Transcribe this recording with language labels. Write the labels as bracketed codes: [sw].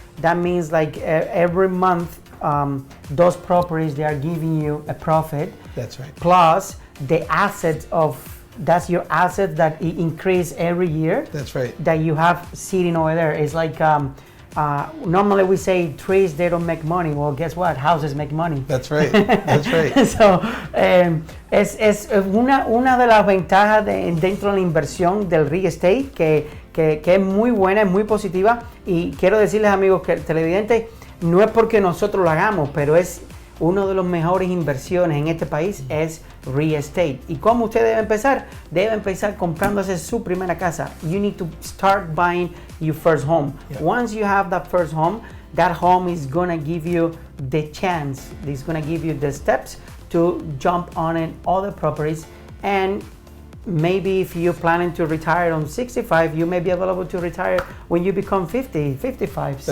[en] That means like every month, those properties, they are giving you a profit. That's right. Plus the assets that's your asset that increase every year. That's right. That you have sitting over there. It's like normally we say trees, they don't make money. Well, guess what? Houses make money. That's right. That's right. [es] So es una de las ventajas dentro de la inversión del real estate que es muy buena, es muy positiva, y quiero decirles, amigos que televidentes, no es porque nosotros lo hagamos, pero es uno de los mejores inversiones en este país es real estate. ¿Y cómo usted debe empezar? Debe empezar comprándose su primera casa. [en] You need to start buying your first home. Yeah. Once you have that first home, that home is gonna give you the chance. It's gonna give you the steps to jump on in other properties. And maybe if you're planning to retire on 65, you may be available to retire when you become 50, 55, 60.